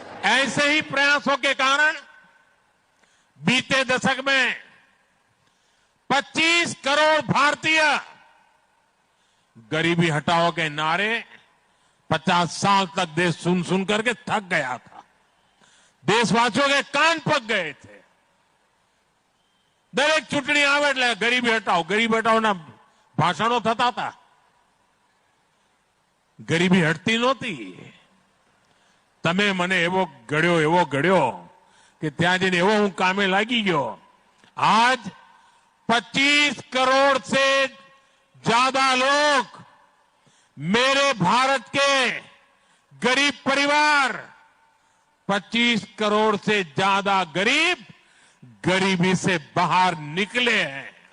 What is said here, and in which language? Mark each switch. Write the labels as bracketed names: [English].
[Hindi] ऐसे ही प्रयासों के कारण बीते दशक में 25 करोड़ भारतीय गरीबी हटाओ के नारे 50 साल तक देश सुन सुन करके थक गया था। देशवासियों के कान पक गए थे। [Gujarati] दरेक चूंटणी આવે એટલે ગરીબી હટાઓ ના ભાષણો થતા હતા। ગરીબી હટતી નહોતી। તમે મને એવો ગળ્યો કે ત્યાં જઈને એવો હું કામે લાગી ગયો। [Hindi] आज 25 करोड़ से ज्यादा लोग मेरे भारत के गरीब परिवार, 25 करोड़ से ज्यादा गरीब गरीबी से बाहर निकले हैं।